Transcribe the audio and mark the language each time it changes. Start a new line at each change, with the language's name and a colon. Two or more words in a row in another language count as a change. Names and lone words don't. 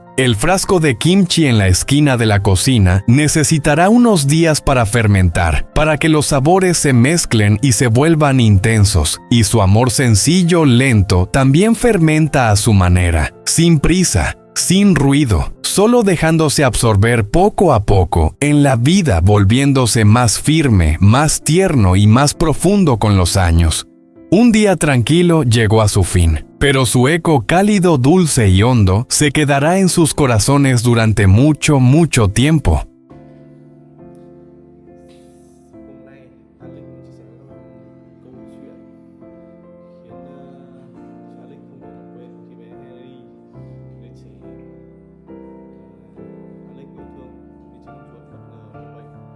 Spanish: El frasco de kimchi en la esquina de la cocina necesitará unos días para fermentar, para que los sabores se mezclen y se vuelvan intensos, y su amor sencillo, lento, también fermenta a su manera, sin prisa, sin ruido, solo dejándose absorber poco a poco, en la vida volviéndose más firme, más tierno y más profundo con los años. Un día tranquilo llegó a su fin, pero su eco cálido, dulce y hondo se quedará en sus corazones durante mucho, mucho tiempo.
Vietnamese: Hôm nay An Linh muốn chia sẻ với các bạn câu chuyện khiến cho An Linh không thể nào quên khi bé Harry, đứa trẻ An Linh yêu thương vì chiếc chuột bất ngờ bị bệnh.